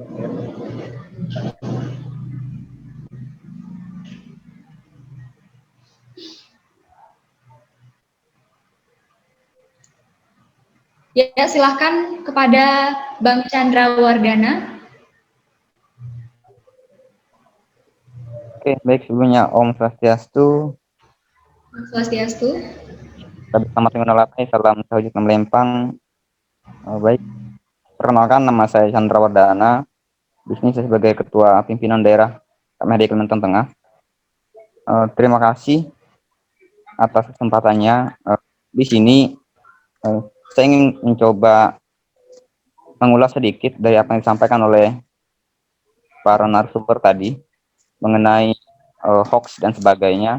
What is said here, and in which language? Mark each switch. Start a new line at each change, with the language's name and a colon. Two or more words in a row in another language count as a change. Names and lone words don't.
Indonesian: Ya, silahkan kepada Bang Chandra Wardana. Oke, baik, sebelumnya
Sanskrit: Om Swastiastu.
Indonesian: Swastiastu. Selamat mengenalkan, salam sahujud melempang. Baik, perkenalkan nama saya Chandra Wardana. Di sini saya sebagai Ketua Pimpinan Daerah KMHD Kalimantan Tengah. Terima kasih atas kesempatannya. Di sini saya ingin mencoba mengulas sedikit dari apa yang disampaikan oleh para narasumber tadi mengenai hoax dan sebagainya.